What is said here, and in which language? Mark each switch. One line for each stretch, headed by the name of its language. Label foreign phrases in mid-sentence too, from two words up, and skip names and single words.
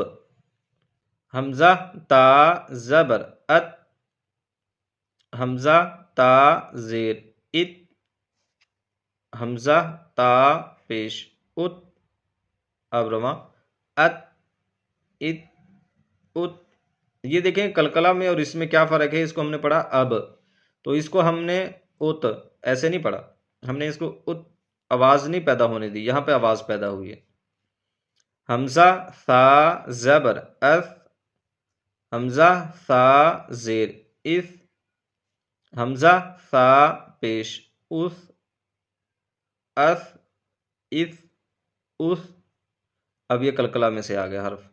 Urdu: حمزہ، تا، زبر، ات، حمزہ، تا، زیر، ات، حمزہ، تا، پیش، ات، اب رواں، ات، ات، ات۔ یہ دیکھیں قلقلہ میں اور اس میں کیا فرق ہے، اس کو ہم نے پڑھا اب، تو اس کو ہم نے ات ایسے نہیں پڑھا، ہم نے اس کو ات آواز نہیں پیدا ہونے دی، یہاں پہ آواز پیدا ہوئی ہے۔ حمزہ، ثا، زبر، اث، حمزہ، ثا، زیر، اث، حمزہ ثا پیش اس اس اس اس، اب یہ قلقلہ میں سے آ گیا حرف۔